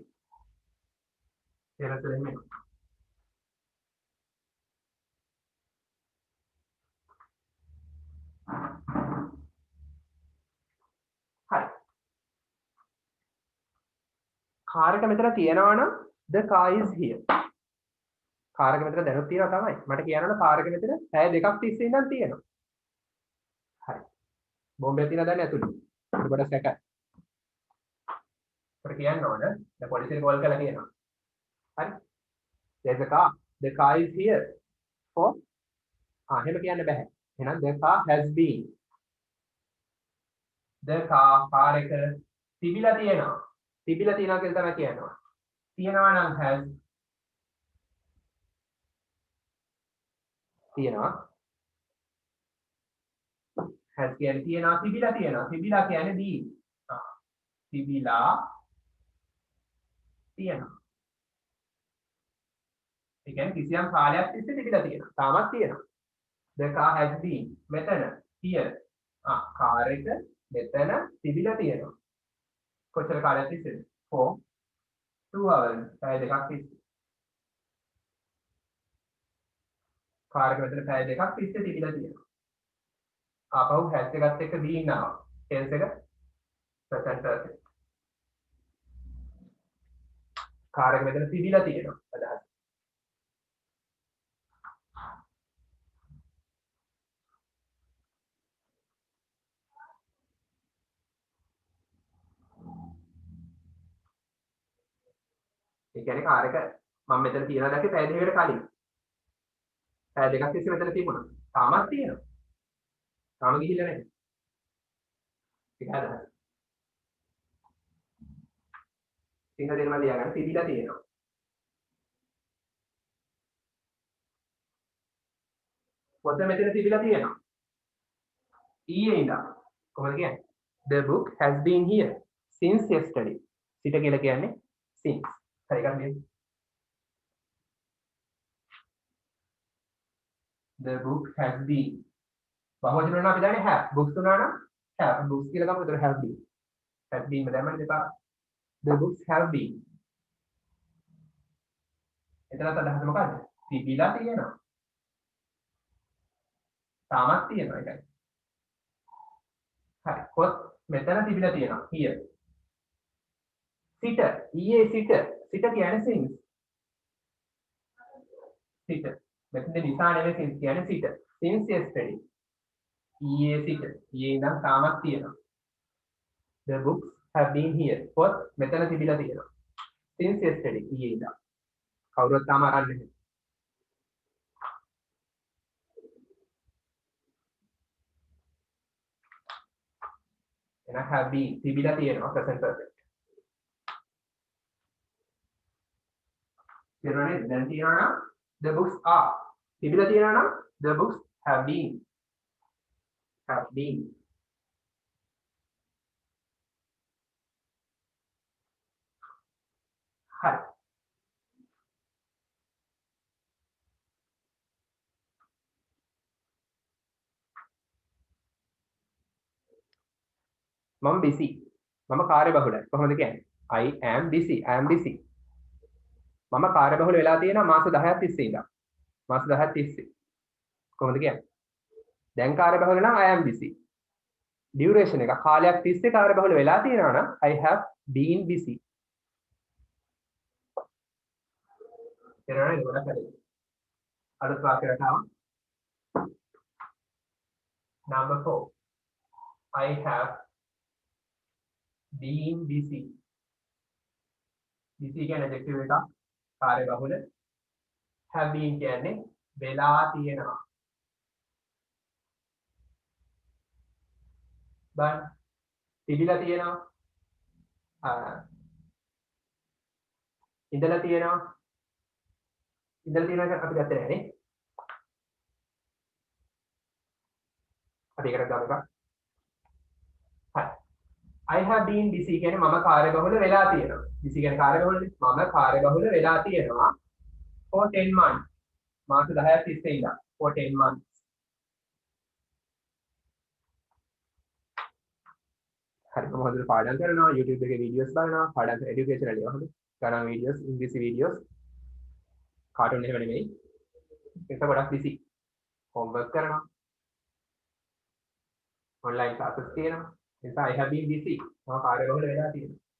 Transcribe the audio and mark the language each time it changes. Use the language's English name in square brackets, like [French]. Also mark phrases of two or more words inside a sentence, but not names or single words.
[Sinhala] එහෙනම් මෙන්න. හරි. කාර් එක මෙතන තියෙනවා නම් [English] the car is here. [Sinhala] කාර් එක මෙතන දැනුත් තියෙනවා තමයි. මට කියන්න ඕන කාර් එක මෙතන පැය දෙකක් තිස්සේ ඉඳන් තියෙනවා. හරි. බෝම්බේ තියෙනවා දැන් ඇතුළේ. ඒක ගොඩක් සැකයි. අපිට කියන්න ඕන දැන් පොලිසියට කෝල් කරලා කියනවා. හරි. [English] there's a car. The car is here for [Sinhala] එහෙම කියන්න බෑ. [English] එහෙනම් the car has been. the car [Sinhala] එක තිබිලා තියෙනවා. තිබිලා තියෙනවා කියලා තමයි කියනවා. තියෙනවා නම් has තියෙනවා. has කියන්නේ තියෙනවා තිබිලා තියෙනවා. තිබිලා කියන්නේ been. තිබිලා තියෙනවා. ඒ කියන්නේ කිසියම් කාලයක් තිස්සේ තිබිලා තියෙනවා. තාමත් තියෙනවා. [English] The car has been. මෙතන here. [Sinhala] car එක මෙතන තිබිලා තියෙනවා. කොච්චර කාලයක් තිස්සේද? [English] for 2 hours. [Sinhala] පැය දෙකක් තිස්සේ. car එක මෙතන පැය දෙකක් තිස්සේ තිබිලා තියෙනවා. ආපහු has එකත් එක්ක been ආවා. tense එක [English] present perfect. [Sinhala] car එක මෙතන තිබිලා තියෙනවා. අදහස්. ඒ කියන්නේ කාර් එක මම මෙතන තියලා දැක්කේ පැය දෙකකට කලින්. පැය දෙකක් තිස්සේ මෙතන තිබුණා. තාමත් තියෙනවා. තාම ගිහිල්ලා නැහැ. ඒක හදන්න. සිංහ දෙනම ලියාගන්න තිබිලා තියෙනවා. පොත මෙතන තිබිලා තියෙනවා. ඊයේ ඉඳන් කොහොමද කියන්නේ? [English] The book has been here since yesterday. [Sinhala] සිට කියලා කියන්නේ since. හරි එකක් නේද? [English] The book has been. [Sinhala] බහුවචන වුණා අපි දන්නේ have. books වුණා නම් have. books කියලා ගමු. ඒතර [English] have been. has been [Sinhala] මැදම දෙපා. [English] The books have been. [Sinhala] එතනත් අදහස මොකද්ද? තිබිලා තියෙනවා. තාමත් තියෙනවා ඒකයි. හරි. පොත් මෙතන තිබිලා තියෙනවා. here. සිට ඊයේ සිට කියන්නේ since. සිට මෙතන නිසා නෙවෙයි since කියන්නේ සිට. [English] since yesterday. [Sinhala] ඊයේ සිට ඊයේ ඉඳන් තාමත් තියෙනවා. [English] The books have been here. [Sinhala] පොත් මෙතන තිබිලා තියෙනවා. [English] since yesterday [Sinhala] ඊයේ ඉඳන්. කවුරුත් තාම අරන් නැහැ. එහෙනම් [English] have been [Sinhala] තිබිලා තියෙනවා [English] present perfect. [Sinhala] කියනවනේ දැන් තියනවා නම් [English] the books are. [Sinhala] තිබිලා තියෙනවා නම් [English] the books have been. have been. [Sinhala] හරි. මම busy. මම කාර්යබහුලයි. කොහොමද කියන්නේ? [English] I am busy. I am busy. [Sinhala] මම කාර්යබහුල වෙලා තියෙනවා මාස 10ක් තිස්සේ ඉඳන්. මාස 10ක් තිස්සේ. කොහොමද කියන්නේ? දැන් කාර්යබහුල නම් [English] I am busy. [Sinhala] duration එක කාලයක් තිස්සේ කාර්යබහුල වෙලා තියෙනවා නම් [English] I have been busy. [Sinhala] එරණේ ගොඩක් හරි. අලුත් වාක්‍යයක් ආවා. [English] number 4. I have been busy. [Sinhala] busy කියන්නේ adjective එකක්. කාර්යබහුල. [English] have been [Sinhala] කියන්නේ වෙලා තියෙනවා. බලන්න. තිබිලා තියෙනවා. ඉඳලා තියෙනවා. ඉඳලා තියෙනවා අපි ගත්තේ නැහැ නේ. අපි එකට ගමු එකක්. හරි. [English] I have been busy [Sinhala] කියන්නේ මම කාර්යබහුල වෙලා තියෙනවා. busy කියන්නේ කාර්යබහුලනේ. මම කාර්යබහුල වෙලා තියෙනවා [English] for 10 months. [Sinhala] මාස 10ක් තිස්සේ ඉඳන් [English] for 10 months. [Sinhala] හරි මම හොඳට පාඩම් කරනවා YouTube එකේ වීඩියෝස් බලනවා පාඩම් කරන educational ඒවා හොඳ ගණන් වීඩියෝස් ඉංග්‍රීසි වීඩියෝස් කාටුන් එහෙම නෙමෙයි ඒක ගොඩක් [English] busy homework [Sinhala] කරනවා [English] online classes [Sinhala] තියෙනවා ඒ නිසා [English] I have been busy [Sinhala] මම කාර්යබහුල වෙලා තියෙනවා